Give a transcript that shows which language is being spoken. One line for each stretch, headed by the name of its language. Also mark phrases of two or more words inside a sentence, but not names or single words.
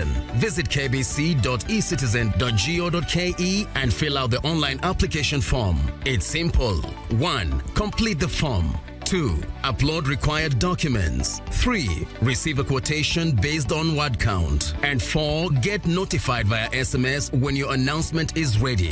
English: Visit kbc.ecitizen.go.ke and fill out the online application form. It's simple. 1. Complete the form. 2. Upload required documents. 3. Receive a quotation based on word count. And 4. Get notified via SMS when your announcement is ready.